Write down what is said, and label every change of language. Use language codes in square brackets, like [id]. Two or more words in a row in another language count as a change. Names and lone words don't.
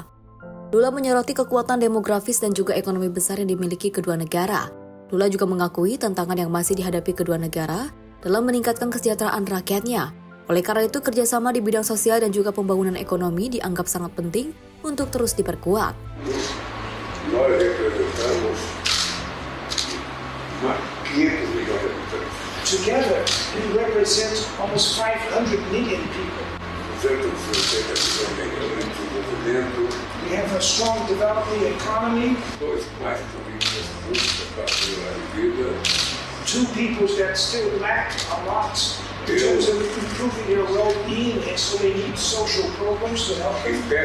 [id] Lula menyoroti kekuatan demografis dan juga ekonomi besar yang dimiliki kedua negara. Lula juga mengakui tantangan yang masih dihadapi kedua negara dalam meningkatkan kesejahteraan rakyatnya. Oleh karena itu, kerjasama di bidang sosial dan juga pembangunan ekonomi dianggap sangat penting untuk terus diperkuat. [pt] Nós representamos 500 milhões de habitantes. [en] Together, we represent almost 500 million people. We have a strong developing economy. Two peoples that still lack a lot in terms of improving their well-being, and so they need social programs to help them.